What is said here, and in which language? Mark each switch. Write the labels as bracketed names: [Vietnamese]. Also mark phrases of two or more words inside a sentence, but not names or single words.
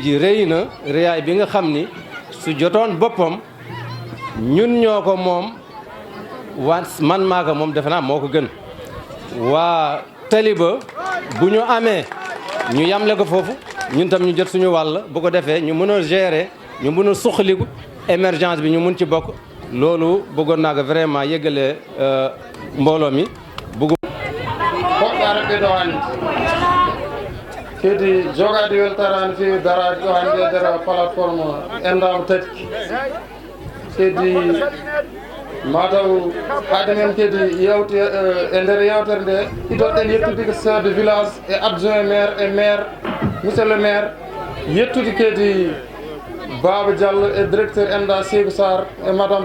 [Wolof] ji rëy na rëyaay bi nga xam ni su jotoon boppam ñun ñoo ko moom waa man maa ko moom defe naa moo ko gën waa Taliba bu ñu amee ñu yamle ko foofu ñun tam ñu jot suñu wàll bu ko defee ñu mën a gérer ñu mën a suqaliku émergence bi ñu mun ci bokk loolu bëggoon naa ko vraiment yëgale mbooloo mi bëggu [Fula] hoɓɓare ɓeɗo hannde kedi jogade weltarade fewi darade ɗo hannde e nder plateforme endama tati kedi mataw haade men kedi yewte e nder yewtere nde idoɗɗen yettude ko [French] chef de village [Fula] e [French] adjoint maire [Fula] e [French] maire monsieur le maire [Fula] yettude kedi Baba Diallo e directeur enda Seydou Sarr e madame